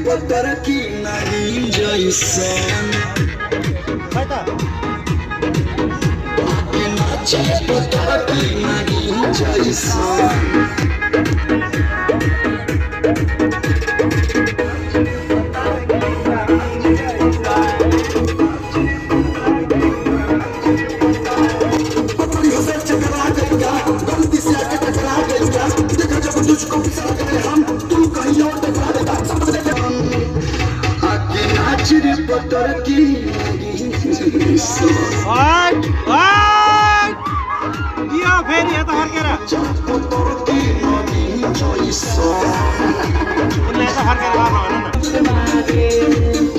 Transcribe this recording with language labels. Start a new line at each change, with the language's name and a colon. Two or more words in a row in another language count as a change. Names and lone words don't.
Hindi: पत्थर की नहीं जैसन
Nepali: खै त
Hindi: नाचे पत्थर की नहीं जैसन गलती से आके टकरा गया देखा जब तुझको बिसर गए हम तू कहीं और टकरा देगा आके नाच रे पत्थर की
Nepali: दियो फेरि यता फर्केर
Hindi: पत्थर की
Nepali: उनले यता फर्केर गर्न भन न